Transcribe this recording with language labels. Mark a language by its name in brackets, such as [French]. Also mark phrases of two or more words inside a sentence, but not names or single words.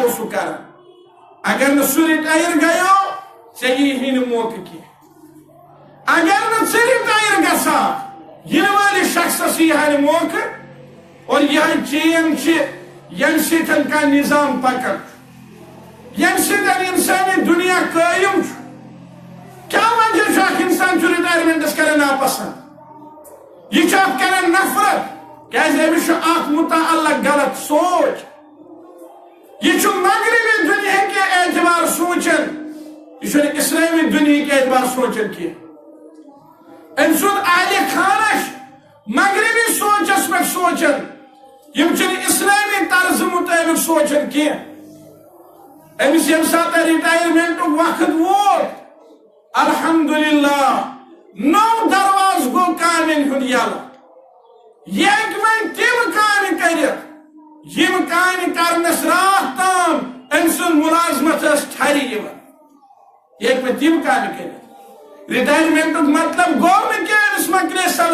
[Kashmiri] اوسُکھ کران اگر نہٕ سُہ رِٹایر گٔیو ژےٚ ییٖہی نہٕ موقعہٕ کینٛہہ اگر نہٕ ژٕ رِٹایر گژھکھ یِنہٕ وٲلِس شخصس ییٖہا نہٕ موقعہٕ اور یِہے چین چھِ ییٚمہِ سۭتۍ کانٛہہ نظام پکان ییٚمہِ سۭتۍ انسٲنی دُنیا قٲیِم چھُ کیٛاہ وجہ چھُ اکھ انسان چھُ رِٹایرمنٹس کران ناپسنٛد یہ چھُ اتھ کران نفرت کیازِ أمِس چھُ اتھ متعلق غلط سوچ یہ چھُ مغربی دنیا کے اعتبار سوچان یہ چھُنہٕ اسلامی دنیا کے اعتبار سوچان کینٛہہ أمۍ سُنٛد اہلِ خانہ چھُ مغربی سوچس پٮ۪ٹھ سوچان یم چھنہٕ اسلامی طرزٕ مطٲبق سوچان کینٛہہ أمِس ییٚمہِ ساتہٕ رِٹایرمنٹُک وقت ووت الحمدللہ نو درواز گوٚو کامٮ۪ن ہُنٛد یلہٕ یہِ ہیٚکہِ وۄنۍ تِم کامہِ کٔرِتھ یِم کامہِ کرنس راتھ تام أمۍ سُنٛد مُلازمت ٲس ٹھرِ یِوان یہِ ہیٚکہِ وۄنۍ تِم کامہِ کٔرِتھ رِٹایرمنٹُک مطلب گوٚو نہٕ کینٛہہ أمِس مۄکلے